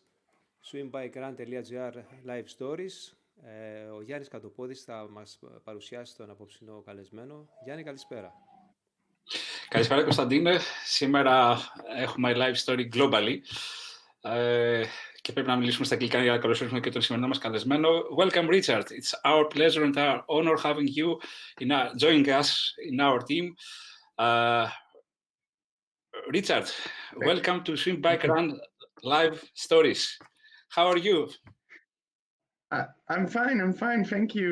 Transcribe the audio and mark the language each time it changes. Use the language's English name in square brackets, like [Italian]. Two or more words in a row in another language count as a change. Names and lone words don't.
[English] swimbygrand.gr Live Stories. [Greek] Ο Γιάννης Κατοπόδης θα μας παρουσιάσει τον απόψινό καλεσμένο. Γιάννη, καλησπέρα. Καλησπέρα Κωνσταντίνε. Σήμερα έχουμε [English] live story globally [Greek] και πρέπει να μιλήσουμε στα αγγλικά για να καλωσορίσουμε και τον σημερινό μας καλεσμένο. [English] Welcome Richard. It's our pleasure and our honor having you joining us in our team. Richard, welcome to Swimbygrand Live Stories. How are you? I'm fine, thank you.